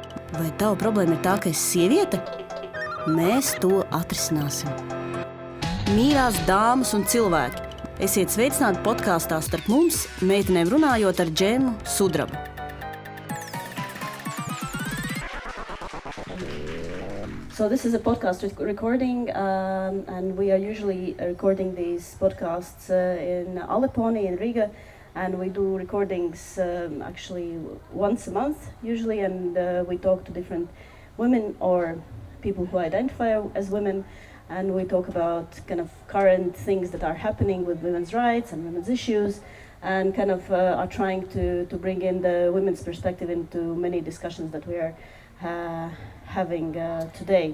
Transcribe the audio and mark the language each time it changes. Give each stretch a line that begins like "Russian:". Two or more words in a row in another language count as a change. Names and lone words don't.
Latvian: Vai tava problēma ir tā, ka esi sieviete? Mēs to atrisināsim. Mīļās dāmas un cilvēki, esiet sveicināti podkāstā starp mums, meitenēm runājot ar Džemmu sudrabu.
English: So this is a podcast recording, and we are usually recording these podcasts in Aleponi in Riga, and we do recordings actually once a month usually, and we talk to different women or people who identify as women, and we talk about kind of current things that are happening with women's rights and women's issues, and kind of are trying to bring in the women's perspective into many discussions that we are having today.